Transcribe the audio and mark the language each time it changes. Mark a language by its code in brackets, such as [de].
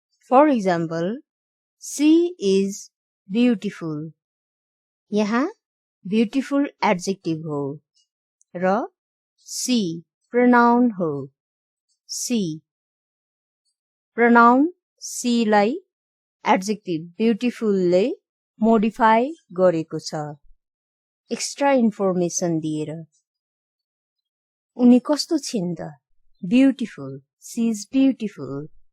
[en] For example, she is beautiful. [ne] यहाँ [en] beautiful adjective [ne] हो र [en] she pronoun [ne] हो। [en] she pronoun she [ne] लाई [en] adjective beautiful [ne] ले modify गरेको छ एक्स्ट्रा इन्फर्मेसन दिएर। उनी कस्तो छिन् त? [en] Beautiful, she is beautiful।